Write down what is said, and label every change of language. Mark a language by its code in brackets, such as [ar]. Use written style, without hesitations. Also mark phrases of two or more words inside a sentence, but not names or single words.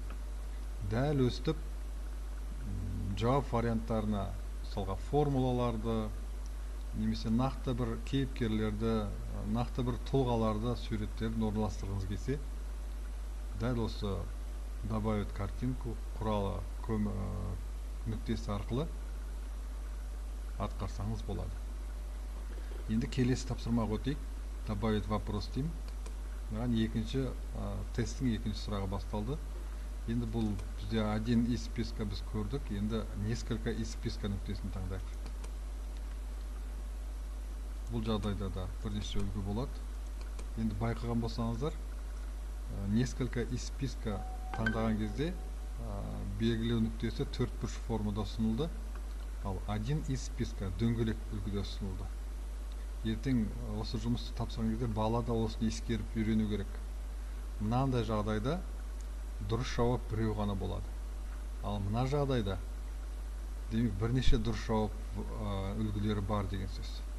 [kk] Дәл өстіп, жауап варианттарына, мысалға формулаларды, немесе нақты бір кейіпкерлерді, нақты бір тұлғаларды, суреттерін орналастырғыңыз келсе, дәл осы [ru] добавить картинку [kk] құралы нүктесі арқылы атқарсаңыз болады. Енді келесі тапсырмаға өтейік. [ru] добавить вопрос [kk] деймін. Маған екінші тесттің екінші сұрағы басталды. Енді бұл бізде [ru] один из списка [kk] біз көрдік. Енді [ru] несколько из списка [kk] нүктесін таңдайық. Бұл жағдайда да бірнеше үлгі болады. Енді байқаған болсаңыздар, [ru] несколько из списка [kk] таңдаған кезде белгілеу нүктесі төртбұрыш формада ұсынылды. Ал [ru] один из списка [kk] дөңгелек үлгіде ұсынылды. Ертең осы жұмысты тапсырған кезде бала да осыны ескеріп үйрену керек. Мынандай жағдайда дұрыс жауап біреу ғана болады. Ал мына жағдайда демек бірнеше дұрыс жауап үлгілері бар деген сөз.